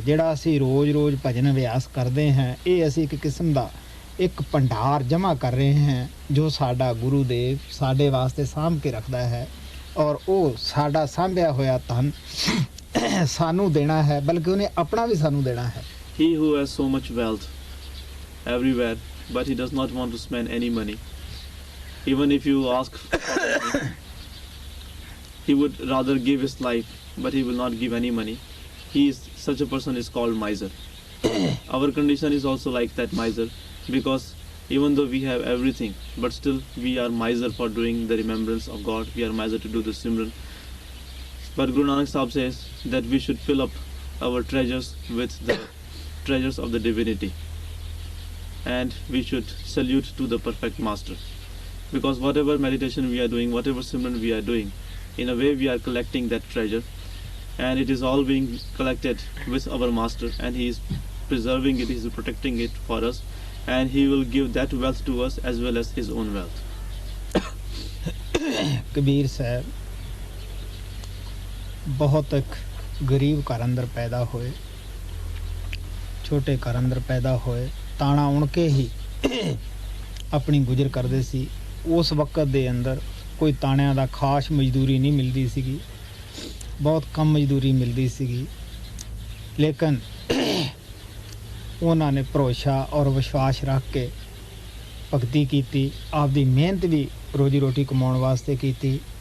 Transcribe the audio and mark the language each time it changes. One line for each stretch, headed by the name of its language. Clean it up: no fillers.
Punjabi: ਜਿਹੜਾ ਅਸੀਂ ਰੋਜ਼ ਭਜਨ ਅਭਿਆਸ ਕਰਦੇ ਹਾਂ, ਇਹ ਅਸੀਂ ਇੱਕ ਕਿਸਮ ਦਾ ਇੱਕ ਭੰਡਾਰ ਜਮ੍ਹਾਂ ਕਰ ਰਹੇ ਹਾਂ, ਜੋ ਸਾਡਾ ਗੁਰੂ ਦੇਵ ਸਾਡੇ ਵਾਸਤੇ ਸਾਂਭ ਕੇ ਰੱਖਦਾ ਹੈ, ਔਰ ਉਹ ਸਾਡਾ ਸਾਂਭਿਆ ਹੋਇਆ ਧਨ ਸਾਨੂੰ ਦੇਣਾ ਹੈ, ਬਲਕਿ ਉਹਨੇ ਆਪਣਾ ਵੀ ਸਾਨੂੰ ਦੇਣਾ ਹੈ।
English: He who has so much wealth everywhere, but he does not want to spend any money. Even if you ask for money, he would rather give his life, but he will not give any money. Such a person is called miser. Our condition is also like that miser, because even though we have everything, but still we are miser for doing the remembrance of God. We are miser to do the Simran. But Guru Nanak Sahib says that we should fill up our treasures with the treasures of the divinity, and we should salute to the perfect master, because whatever meditation we are doing, whatever Simran we are doing, in a way we are collecting that treasure, and it is all being collected with our master, and he is preserving it, he is protecting it for us, and he will give that wealth to us as well as his own wealth.
Punjabi: Kabir Sahib ਬਹੁਤ ਇੱਕ ਗਰੀਬ ਘਰ ਅੰਦਰ ਪੈਦਾ ਹੋਏ, ਛੋਟੇ ਘਰ ਅੰਦਰ ਪੈਦਾ ਹੋਏ, ਤਾਣਾ ਉਣ ਕੇ ਹੀ ਆਪਣੀ ਗੁਜ਼ਰ ਕਰਦੇ ਸੀ। ਉਸ ਵਕਤ ਦੇ ਅੰਦਰ ਕੋਈ ਤਾਣਿਆਂ ਦਾ ਖਾਸ ਮਜ਼ਦੂਰੀ ਨਹੀਂ ਮਿਲਦੀ ਸੀਗੀ, ਬਹੁਤ ਕਮ ਮਜ਼ਦੂਰੀ ਮਿਲਦੀ ਸੀਗੀ, ਲੇਕਿਨ ਉਹਨਾਂ ਨੇ ਭਰੋਸਾ ਔਰ ਵਿਸ਼ਵਾਸ ਰੱਖ ਕੇ ਭਗਤੀ ਕੀਤੀ, ਆਪਦੀ ਮਿਹਨਤ ਵੀ ਰੋਜੀ ਰੋਟੀ ਕਮਾਉਣ ਵਾਸਤੇ ਕੀਤੀ।